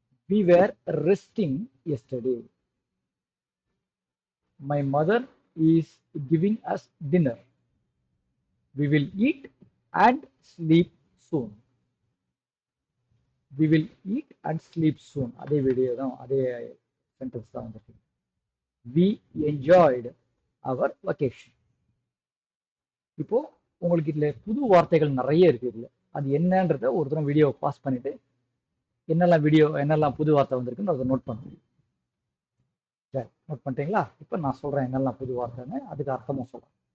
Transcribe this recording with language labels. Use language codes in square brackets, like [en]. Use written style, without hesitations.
[en] We were resting yesterday. My mother is giving us dinner. We will eat and sleep soon. We will eat and sleep soon. [ta] அதே video தான், அதே sentence தான் வந்துருக்கு. [en] We enjoyed our vacation. [ta] இப்போ உங்களுக்கு இதுல புது வார்த்தைகள் நிறைய இருக்கு. இதுல அது என்னன்றத ஒரு தடவை வீடியோ பாஸ் பண்ணிட்டு என்னெல்லாம் புது வார்த்தை வந்திருக்குன்னு அதை நோட் பண்ணுங்க. சரி, நோட் பண்ணிட்டீங்களா? இப்போ நான் சொல்றேன் என்னெல்லாம் புது வார்த்தைன்னு, அதுக்கு அர்த்தமும் சொல்றேன்.